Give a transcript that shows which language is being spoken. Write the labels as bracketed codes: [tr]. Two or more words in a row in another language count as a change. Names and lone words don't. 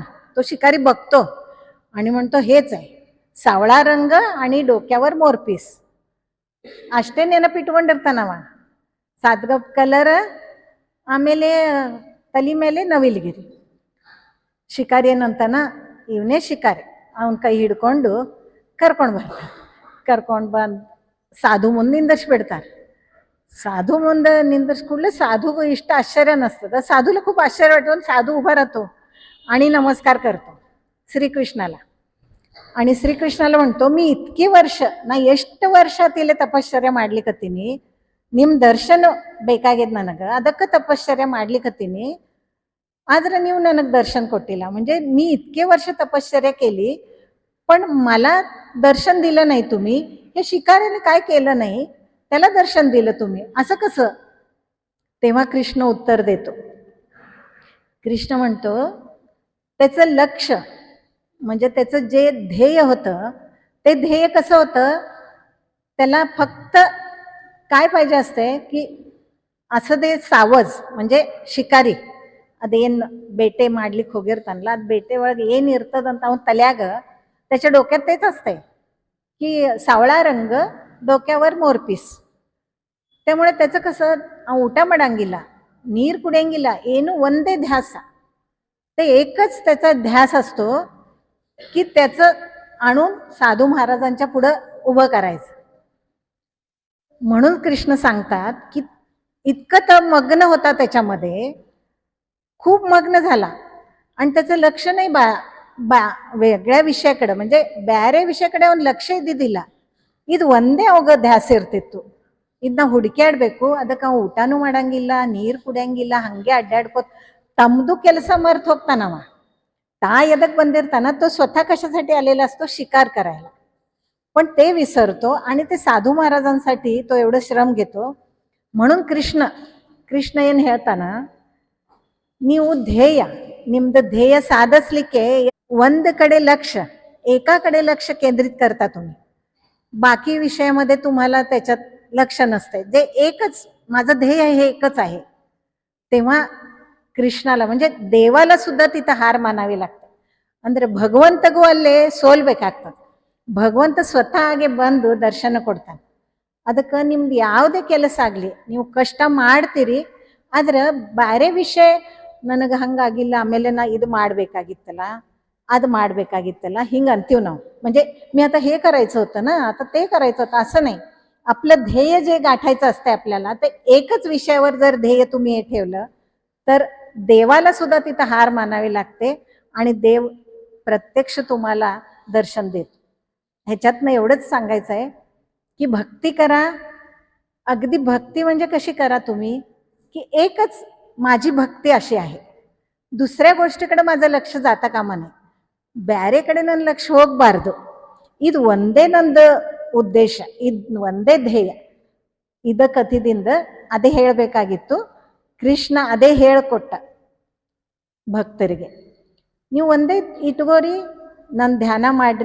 [mr] तो शिकारी बघतो आणि म्हणतो हेच आहे, सावळा रंग आणि डोक्यावर मोरपीस. [kn] ಅಷ್ಟೇ ನೆನಪಿಟ್ಕೊಂಡಿರ್ತಾನವ. ಸಾದ್ಗಪ್ ಕಲರ್, ಆಮೇಲೆ ತಲೆ ಮೇಲೆ ನವಿಲುಗಿರಿ. ಶಿಕಾರಿ ಏನಂತಾನ, ಇವನೇ ಶಿಕಾರಿ. ಅವನ ಕೈ ಹಿಡ್ಕೊಂಡು ಕರ್ಕೊಂಡು ಬಂದು ಸಾಧು ಮುಂದೆ ನಿಂದಿರ್ಸ್ಬಿಡ್ತಾರೆ. साधू ಮುಂದೆ ನಿಂದಿರ್ಸ್ಕೂಡ್ಲೆ साधूಗೂ ಇಷ್ಟ [mr] आश्चर्य नसतं. साधूला खूप आश्चर्य वाटतं. साधू उभा राहतो आणि नमस्कार करतो श्रीकृष्णाला. आणि श्रीकृष्णाला म्हणतो, मी इतकी वर्ष, [kn] ನಾ ಎಷ್ಟು ವರ್ಷ ತಿಲೆ ತಪಶ್ಚರ್ಯ ಮಾಡ್ಲಿಕ್ಕತ್ತೀನಿ, ನಿಮ್ಮ ದರ್ಶನ ಬೇಕಾಗ್ಯದ ನನಗೆ, ಅದಕ್ಕೆ ತಪಶ್ಚರ್ಯ ಮಾಡ್ಲಿಕ್ಕತ್ತೀನಿ, ಆದ್ರೆ ನೀವು ನನಗೆ दर्शन ಕೊಟ್ಟಿಲ್ಲ. [mr] म्हणजे मी इतके वर्ष तपश्चर्या केली, पण मला दर्शन दिलं नाही तुम्ही. हे शिकाऱ्याने काय केलं नाही, त्याला दर्शन दिलं तुम्ही, असं कसं? तेव्हा कृष्ण उत्तर देतो. कृष्ण म्हणतो, त्याचं लक्ष म्हणजे त्याचं जे ध्येय होतं, ते ध्येय कसं होतं, त्याला फक्त काय पाहिजे असते की असं ते ಸಾವಜ್ म्हणजे [kn] ಶಿಕಾರಿ ಅದೇನು ಬೇಟೆ ಮಾಡ್ಲಿಕ್ಕೆ ಹೋಗಿರ್ತಾನಲ್ಲ, ಅದು ಬೇಟೆ ಒಳಗೆ ಏನು ಇರ್ತದಂತ ಅವನ ತಲೆಯಾಗ, [mr] त्याच्या डोक्यात तेच असते की सावळा रंग, डोक्यावर मोरपीस. त्यामुळे त्याचं कसं, [kn] ಊಟ ಮಾಡಂಗಿಲ್ಲ, ನೀರು ಕುಡಿಯಂಗಿಲ್ಲ, ಏನು ಒಂದೇ ಧ್ಯಾಸ. [mr] ते एकच त्याचा ध्यास असतो की त्याचं आणून साधू महाराजांच्या पुढं उभं करायचं. म्हणून कृष्ण सांगतात की इतकं तर मग्न होता त्याच्यामध्ये, खूप मग्न झाला, आणि त्याचं लक्ष नाही वेगळ्या ವಿಷಯಕಡೆ, म्हणजे [kn] ಬೇರೆ ವಿಷಯಕಡೆ ಅವನು ಲಕ್ಷ್ಯ ಇದ್ದಿದ್ದಿಲ್ಲ. ಇದು ಒಂದೇ ಅವಾಗ ಧ್ಯಾಸ ಇರ್ತಿತ್ತು. ಇದನ್ನ ಹುಡುಕ್ಯಾಡ್ಬೇಕು, ಅದಕ್ಕೆ ಅವ ಊಟನೂ ಮಾಡಂಗಿಲ್ಲ, ನೀರು ಕುಡಿಯಂಗಿಲ್ಲ, ಹಂಗೆ ಅಡ್ಡಾಡ್ಕೋತ ತಮ್ಮದು ಕೆಲಸ ಮರ್ತು ಹೋಗ್ತಾನವ. ತಾ ಎದಕ್ಕೆ ಬಂದಿರ್ತಾನ, [mr] तो स्वतः कशासाठी आलेला असतो, शिकार करायला. पण ते विसरतो आणि ते साधू महाराजांसाठी तो एवढं श्रम घेतो. म्हणून [kn] ಕೃಷ್ಣ ಏನು ಹೇಳ್ತಾನ, ನೀವು ಧ್ಯೇಯ, ನಿಮ್ದು ಧ್ಯೇಯ ಸಾಧಿಸ್ಲಿಕ್ಕೆ ಒಂದು ಕಡೆ [mr] लक्ष, एका कडे लक्ष केंद्रित करता तुम्ही, बाकी विषयामध्ये तुम्हाला त्याच्यात लक्ष नसते. जे एकच माझं ध्येय हे एकच आहे, तेव्हा कृष्णाला म्हणजे देवाला सुद्धा तिथं हार मानावी लागते. [kn] ಅಂದರೆ ಭಗವಂತಗೂ ಅಲ್ಲೇ ಸೋಲ್ಬೇಕಾಗ್ತದೆ. ಭಗವಂತ ಸ್ವತಃ ಹಾಗೆ ಬಂದು ದರ್ಶನ ಕೊಡ್ತಾನೆ. ಅದಕ್ಕೆ ನಿಮ್ದು ಯಾವುದೇ ಕೆಲಸ ಆಗಲಿ ನೀವು ಕಷ್ಟ ಮಾಡ್ತೀರಿ, ಆದ್ರೆ ಬೇರೆ ವಿಷಯ ನನಗೆ ಹಂಗಾಗಿಲ್ಲ, ಆಮೇಲೆ ನಾ ಇದು ಮಾಡಬೇಕಾಗಿತ್ತಲ್ಲ, ಅದು ಮಾಡಬೇಕಾಗಿತ್ತಲ್ಲ, ಹಿಂಗ ಅಂತೀವ ನಾವ. [mr] म्हणजे मी आता हे करायचं होतं ना, आता ते करायचं होतं असं नाही. आपलं ध्येय जे गाठायचं असते आपल्याला, ते एकच विषयावर जर ध्येय तुम्ही हे ठेवलं तर देवाला सुद्धा तिथं हार मानावी लागते आणि देव प्रत्यक्ष तुम्हाला दर्शन देतो. ह्याच्यातनं एवढंच सांगायचं आहे की भक्ती करा. अगदी भक्ती म्हणजे कशी करा तुम्ही, की एकच माझी भक्ती अशी आहे, दुसऱ्या गोष्टीकडे माझं लक्ष जाता कामा नये, [kn] ಬ್ಯಾರೆ ಕಡೆ ನನ್ನ ಲಕ್ಷ ಹೋಗಬಾರ್ದು. ಇದು ಒಂದೇ ನಂದು ಉದ್ದೇಶ, ಇದು ಒಂದೇ ಧ್ಯೇಯ. ಇದ ಕಥಿದಿಂದ ಅದೇ ಹೇಳಬೇಕಾಗಿತ್ತು. ಕೃಷ್ಣ ಅದೇ ಹೇಳಿಕೊಟ್ಟ ಭಕ್ತರಿಗೆ. ನೀವು ಒಂದೇ ಇಟ್ಕೋರಿ, ನನ್ನ ಧ್ಯಾನ ಮಾಡ್ರಿ.